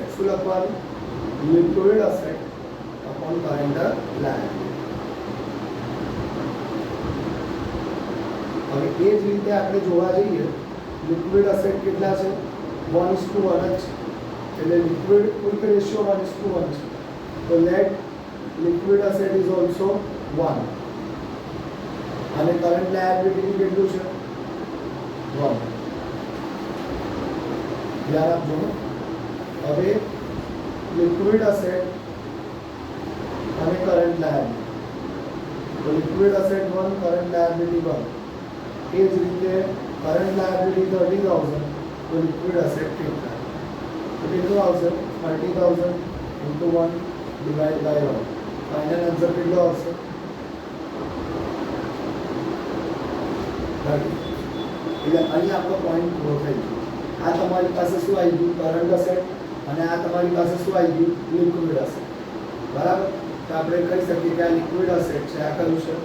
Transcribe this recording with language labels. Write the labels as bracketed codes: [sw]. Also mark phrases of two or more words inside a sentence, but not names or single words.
[gu] શું લખવાનું? [en] liquid asset upon current liability. [gu] હવે એ જ રીતે આપણે જોવા જઈએ [en] liquid asset [gu] કેટલા છે? 1:1 જ છે. એટલે [en] liquid quick ratio [gu] 1:1 છે. તો [en] let liquid asset is also [gu] 1 અને [en] current liability [gu] કેટલું છે? 1. ધ્યાન આપજો. હવે [en] liquid asset [gu] અને [en] current liability, [gu] તો [en] liquid asset [gu] 1, [en] current liability [gu] 1. એ જ રીતે [en] current liability [gu] 30,000, તો [en] liquid asset [gu] કેટલા? તો કેટલું આવશે? 30,000 [en] into 1 divided by 1. final answer [gu] કેટલો આવશે? 30. એટલે અહીં આપણો પોઈન્ટ પૂરો થઈ ગયો. આ તમારી પાસે શું આવી ગયું? [en] current asset. [gu] અને આ તમારી પાસે શું આવી ગયું? [en] liquid asset. [gu] બરાબર. તો આપણે કહી શકીએ કે આ [en] liquid asset [gu] છે, આ કયું છે?